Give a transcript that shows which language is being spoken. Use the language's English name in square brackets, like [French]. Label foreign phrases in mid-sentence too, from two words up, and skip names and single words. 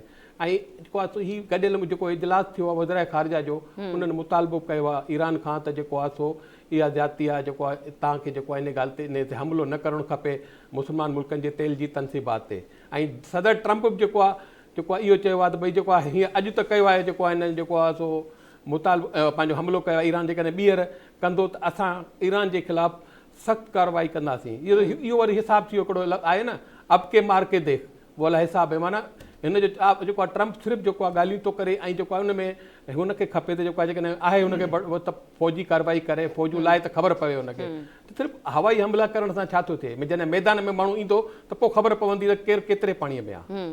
[Sindhi] ऐं जेको आहे सो हीउ गॾियल जेको इजलास थियो आहे वज़ीर ख़ारजा जो, उन्हनि मुतालबो कयो आहे ईरान खां त जेको आहे सो इहा ज़्यादती आहे जेको आहे तव्हांखे जेको आहे इन ॻाल्हि ते इन ते हमिलो न करणु खपे मुस्लमान मुल्कनि जे तेल जी तनसीबात ते। ऐं सदर ट्रंप बि जेको आहे इहो चयो आहे त भई जेको आहे हीअं अॼु त कयो आहे जेको आहे हिननि जेको आहे सो मुतालबो पंहिंजो हमिलो कयो आहे। ईरान जेकॾहिं ॿीहर कंदो त असां ईरान जे ख़िलाफ़ु सख़्तु कार्रवाई कंदासीं। इहो वरी हिसाब थी हिकिड़ो आहे न, [Urdu] अब के मार के देख वो वाला [Sindhi] हिसाब आहे। माना हिन जो जेको आहे ट्रंप सिर्फ़ु जेको आहे ॻाल्हियूं थो करे ऐं जेको आहे हुन में हुनखे खपे त जेको आहे जेकॾहिं आहे हुनखे त फ़ौजी कार्रवाई करे, फ़ौजूं लाइ त ख़बर पवे हुनखे। त सिर्फ़ु हवाई हमला करण सां छा थो थिए, जॾहिं मैदान में माण्हू ईंदो त पोइ ख़बर पवंदी त केरु केतिरे पाणीअ में आहे।